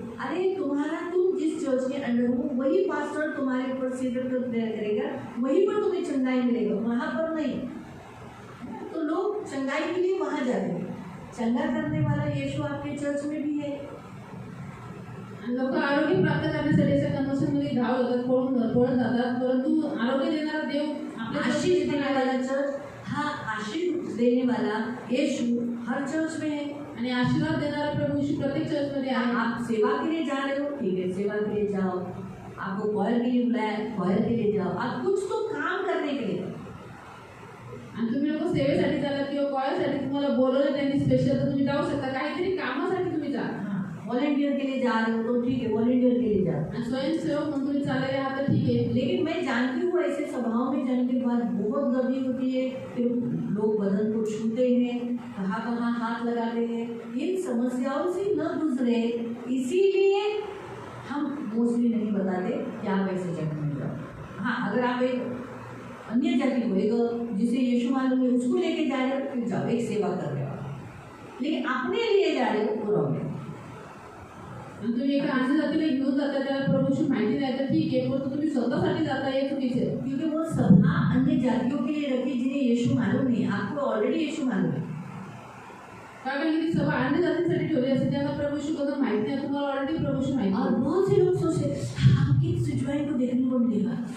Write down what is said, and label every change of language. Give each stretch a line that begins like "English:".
Hindi: अरे तुम्हारा, तुम जिस चर्च के अंडर हो वही पास्टर तुम्हारे ऊपर सिर पर प्रेयर करेगा, वहीं पर तुम्हें चंगाई मिलेगा, वहाँ पर नहीं. तो लोग चंगाई के लिए वहाँ जाते हैं. चंगा करने वाला यीशु आपके चर्च में भी है.
Marathi: आणि लोक आरोग्य प्राप्त करण्यासाठी अशा कन्वर्शनमध्ये धाव होतात, पळत जातात, परंतु आरोग्य देणारा देव आपल्या
Hindi: आशीष
Marathi: चर्चमध्ये
Hindi: देने वाला चर्च, हाँ आशीष देने वाला यीशु हर चर्च में है.
Marathi: आणि आशीर्वाद देणारा प्रभू यीशु प्रत्येक चर्चमध्ये आहे.
Hindi: आप सेवा के लिए जा रहे हो, ठीक है, सेवा के लिए जाओ. आपको क्वायर के लिए बुलाया, क्वायर के लिए जाओ. आप कुछ तो काम करने के लिए.
Marathi: आणि तुम्ही लोक सेवेसाठी चालत किंवा कॉयरसाठी तुम्हाला बोलवलं त्यांनी स्पेशल, तर तुम्ही जाऊ शकता. काहीतरी कामासाठी तुम्ही जा.
Hindi: वॉलंटियर के लिए जा रहे हो तो ठीक है, वॉलंटियर के लिए जाओ.
Marathi: आणि स्वयंसेवक म्हणून तुम्ही चाललेले आहात तर ठीक आहे.
Hindi: लेकिन मैं जानती हूँ ऐसे सभाओं में जाने के बाद बहुत गर्दी होती है, फिर लोग बदन को छूते हैं, कहाँ कहाँ हाथ लगाते हैं. इन समस्याओं से न गुजरे, इसीलिए हम मोस्टली नहीं बताते कि आप ऐसे जगह में जाओ. हाँ, अगर आप एक अन्य जाति को, एक जिसे यीशु मालूम है उसको लेके जा रहे हो, फिर जाओ, एक सेवा कर रहे हो. लेकिन अपने लिए जा रहे हो, वो रॉन्ग है.
Marathi: आणि तुम्ही एका अन्य जातीला घेऊन जाता, त्याला प्रभूची माहिती नाही तर ठीक आहे, परंतु तुम्ही स्वतःसाठी जाता हे चुकीचं आहे.
Hindi: क्योंकि वो सभा अन्य जातियों के लिए रखी जिन्हें यीशु मालूम नहीं. आपको ऑलरेडी यीशु मालूम है.
Marathi: कारण की ती सभा अन्य जातीसाठी ठेवली असते, त्यांना प्रभू यीशु कोणतं माहिती नाही, तुम्हाला ऑलरेडी प्रभूची माहिती
Hindi: और
Marathi: आहे.
Hindi: बहुत से लोग सोचते हैं हम किस सिचुएशन को देखने को मिलेगा.